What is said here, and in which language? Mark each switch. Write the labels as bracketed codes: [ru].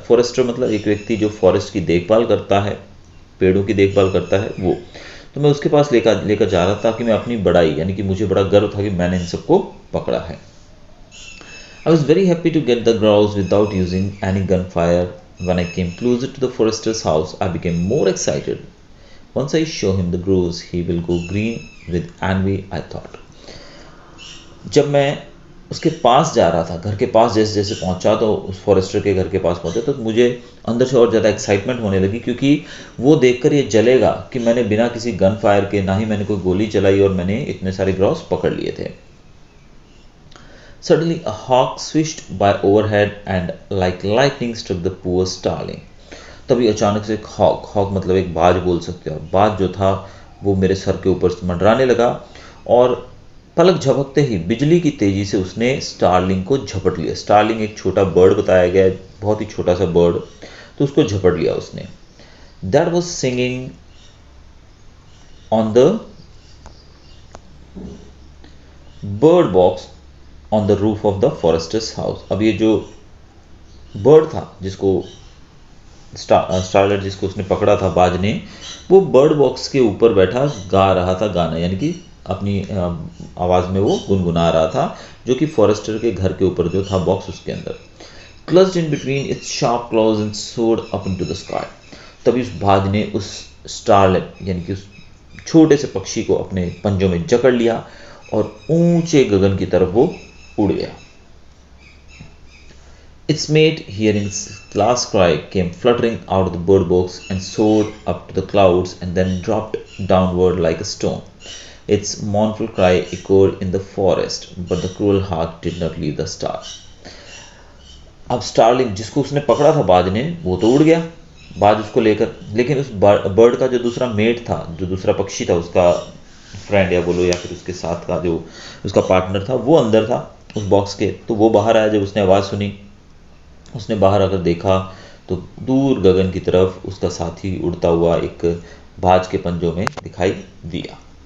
[hi] Forester मतलब एक व्यक्ति जो फॉरेस्ट की देखभाल करता है, पेड़ों की देखभाल करता है वो। तो मैं उसके पास लेकर लेकर जा रहा था कि मैं अपनी बड़ाई, यानी कि मुझे बड़ा गर्व था कि मैंने इन सबको पकड़ा है। [en] I was very happy to get the grouse without using any gun fire. When I came closer to the forester's house, I became more excited. Once I show him the groves, he will go green with envy, I thought. [hi] जब मैं उसके पास जा रहा था, घर के पास जैसे जैसे पहुंचा, तो उस फॉरेस्टर के घर के पास पहुंचा, तो मुझे अंदर से और ज़्यादा एक्साइटमेंट होने लगी, क्योंकि वो देखकर ये जलेगा कि मैंने बिना किसी गन फायर के, ना ही मैंने कोई गोली चलाई, और मैंने इतने सारे ग्रॉस पकड़ लिए थे। [en] Suddenly a hawk swished by overhead and like lightning struck the poor starling. [hi] तभी अचानक से एक हॉक मतलब एक बाज बोल सकते हो, बाज जो था वो मेरे सर के ऊपर मंडराने लगा, और पलक झपकते ही बिजली की तेजी से उसने स्टारलिंग को झपट लिया। स्टारलिंग एक छोटा बर्ड बताया गया है, बहुत ही छोटा सा बर्ड, तो उसको झपट लिया उसने। [en] That was singing on the bird box on the roof of the forester's house. [hi] अब ये जो बर्ड था जिसको स्टारलेट जिसको उसने पकड़ा था बाज ने, वो बर्ड बॉक्स के ऊपर बैठा गा रहा था गाना, यानी कि अपनी आवाज़ में वो गुनगुना रहा था, जो कि फॉरेस्टर के घर के ऊपर जो था बॉक्स उसके अंदर। [en] Clutched in between its sharp claws and soared up into the sky. [hi] तभी उस बाज ने उस स्टारलेट यानी कि उस छोटे से पक्षी को अपने पंजों में जकड़ लिया और ऊंचे गगन की तरफ वो उड़ गया। [en] Its mate, hearing its last cry, came fluttering out of the bird box and soared up to the clouds and then dropped downward like a stone. Its mournful cry echoed in the forest, but the cruel hawk did not leave the star. [hi] अब starling जिसको उसने पकड़ा था बाज ने, वो तो उड़ गया बाज उसको लेकर, लेकिन उस बर्ड का जो दूसरा मेट था, जो दूसरा पक्षी था, उसका फ्रेंड या बोलो या फिर उसके साथ का जो उसका पार्टनर था, वो अंदर था उस बॉक्स के। तो वो बाहर आया। जब उसने आवाज़ सुनी, उसने बाहर आकर देखा तो दूर गगन की तरफ उसका साथी उड़ता हुआ एक बाज के पंजों में दिखाई दिया।